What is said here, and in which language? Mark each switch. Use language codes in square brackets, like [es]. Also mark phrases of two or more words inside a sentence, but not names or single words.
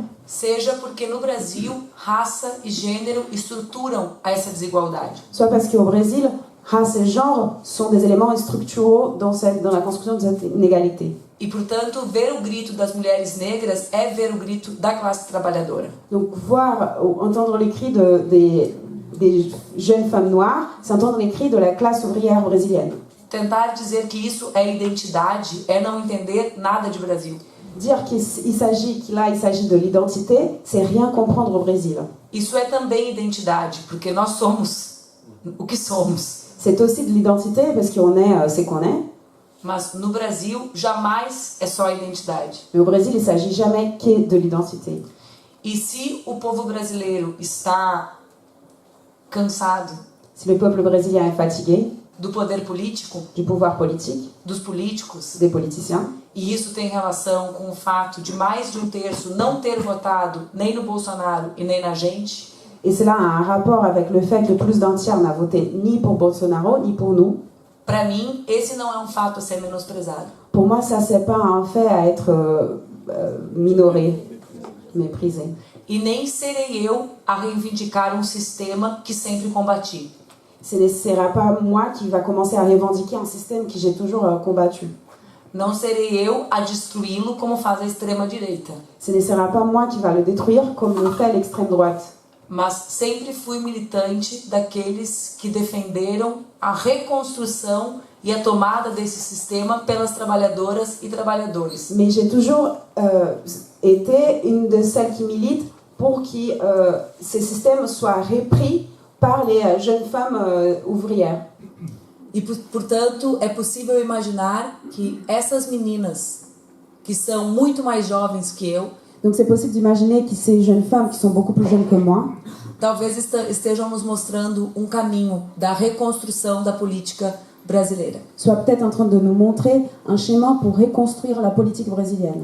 [pt] seja porque no Brasil raça e gênero estruturam essa desigualdade. [fr] Soit parce qu'au Brésil, race et genre sont des éléments structuraux dans la construction de cette inégalité. [pt] E, portanto, ver o grito das mulheres negras é ver o grito da classe trabalhadora. [fr] Donc, entendre les cris des jeunes femmes noires, c'est entendre les cris de la classe ouvrière brésilienne. [pt] Tentar dizer que isso é identidade é não entender nada de Brasil. [fr] Dire qu'il s'agit de l'identité, c'est rien comprendre au Brésil. [pt] Isso é também identidade, porque nós somos o que somos. [fr] C'est aussi de l'identité parce qu'on est ce qu'on est. [pt] Mas no Brasil, jamais é só a identidade. [fr] Mais au Brésil, il ne s'agit jamais que de l'identité. [pt] E se o povo brasileiro está cansado [fr] Si le peuple brésilien est fatigué [pt] do poder político, [fr] du pouvoir politique, [pt] dos políticos, [fr] des politiciens, [pt] e isso tem relação com o fato de mais de um terço não ter votado nem no Bolsonaro e nem na gente, [fr] et cela a un rapport avec le fait que plus d'un tiers n'a voté ni pour Bolsonaro ni pour nous, [pt] para mim, esse não é um fato a ser menosprezado. [fr] pour moi, ça, c'est pas un fait à être minoré, méprisé. [pt] E nem serei eu a reivindicar um sistema que sempre combati. [fr] Ce ne sera pas moi qui va commencer à revendiquer un système que j'ai toujours combattu. [pt] Não serei eu a destruí-lo como faz a extrema-direita. [fr] Ce ne sera pas moi qui va le détruire comme le fait l'extrême droite. [pt] Mas sempre fui militante daqueles que defenderam a reconstrução e a tomada desse sistema pelas trabalhadoras e trabalhadores. [fr] Mais j'ai toujours été une de celles qui militent pour que ce système soit repris par les jeunes femmes ouvrières. [pt] E, portanto, é possível imaginar que essas meninas, que são muito mais jovens que eu, [fr] Donc c'est possible d'imaginer que ces jeunes femmes qui sont beaucoup plus jeunes que moi, [pt] talvez estejam nos mostrando um caminho da reconstrução da política brasileira. [fr] soient peut-être en train de nous montrer un chemin pour reconstruire la politique brésilienne.